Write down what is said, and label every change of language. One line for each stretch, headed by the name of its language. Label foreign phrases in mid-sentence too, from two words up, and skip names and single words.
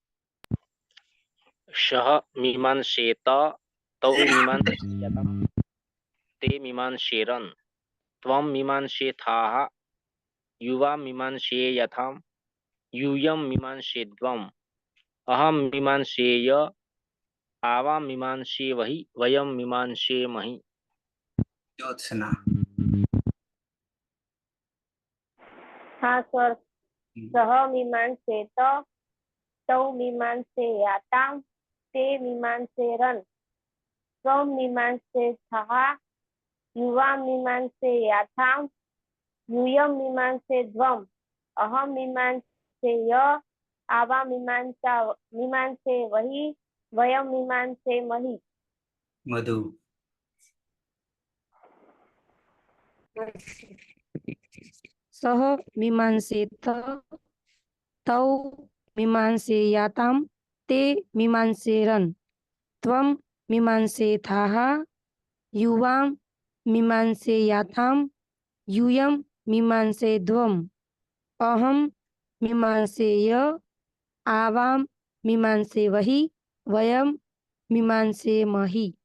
Sanskrit: શઃ મીમાંસેત તૌ મીમાંસેયાતામ તે મીમાંસેરન ત્વમ મીમાંસેથાહ યુવા મીમાંસેયથામ યુયમ મીમાંસેદ્વમ અહમ મીમાંસેય आवा मीमांसे वही वयम मीमांसे महि। ज्योत्सना।
Gujarati: હા સર.
Sanskrit: સહ મીમાંસેત તૌ મીમાંસે યાતામ તે મીમાંસે રન સ્વ મીમાંસે થા યુવા મીમાંસે યાથામ यूयम मीमांसे ध्वम अहम मीमांसे य आवा मीमांसे वही वयम मीमांसे मही। मधु। सह मीमांसेत तौ मीमांसे याताम ते मीमांसेरन् त्वं मीमांसेथाः युवां मीमांसे याताम यूयं मीमांसे ध्वम् अहं मीमांसे य आवां मीमांसे वही वयं मीमांसे मही।